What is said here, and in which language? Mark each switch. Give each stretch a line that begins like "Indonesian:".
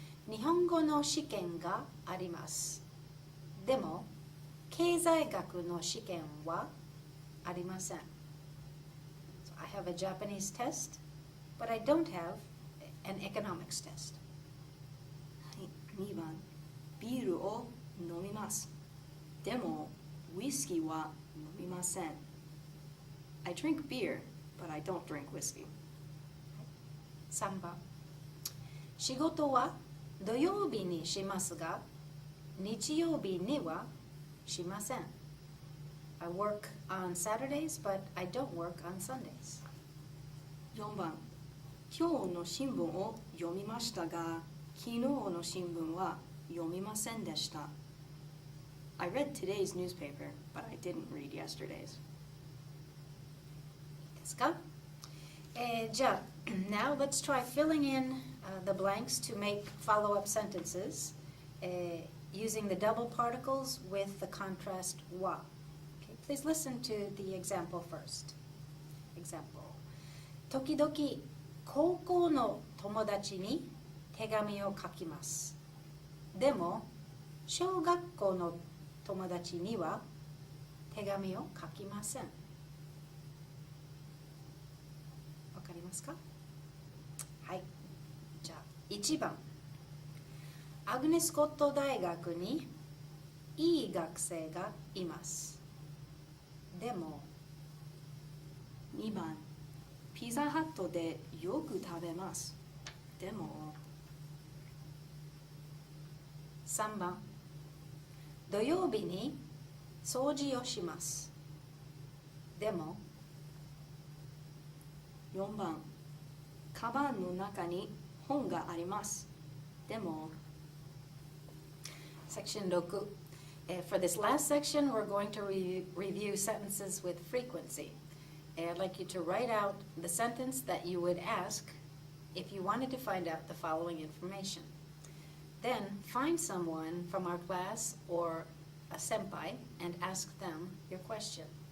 Japanese: 日本語の試験があります。でも、経済学の試験はありません。
English: So I have a Japanese test, but I don't have an economics test.
Japanese: はい、2番、ビールを飲みます。でも、ウイスキーは飲みません。
English: I drink beer, but I don't drink whiskey.
Japanese: 3番、仕事は土曜日にしますが、日曜日にはしません。
English: I work on Saturdays, but I don't work on Sundays.
Japanese: 4番、今日の新聞を読みましたが、昨日の新聞は読みませんでした。
English: I read today's newspaper, but I didn't read yesterday's.
Japanese: ですか？
English: じゃあ、now let's try filling in the blanks to make follow-up sentences using the double particles with the contrast は. Okay, please listen to the example first. Example.
Japanese: 時々高校の友達に手紙を書きます。でも、小学校の友達には手紙を書きません。わかりますか？はい。じゃあ、1番。アグネスコット大学にいい学生がいます。でも、 2番、ピザハットでよく食べます。でも、 3番、土曜日に掃除をします。でも、 4番、カバンの中に本があります。でも、
English: Section 6. For this last section, we're going to review sentences with frequency. I'd like you to write out the sentence that you would ask if you wanted to find out the following information. Then find someone from our class or a senpai and ask them your question.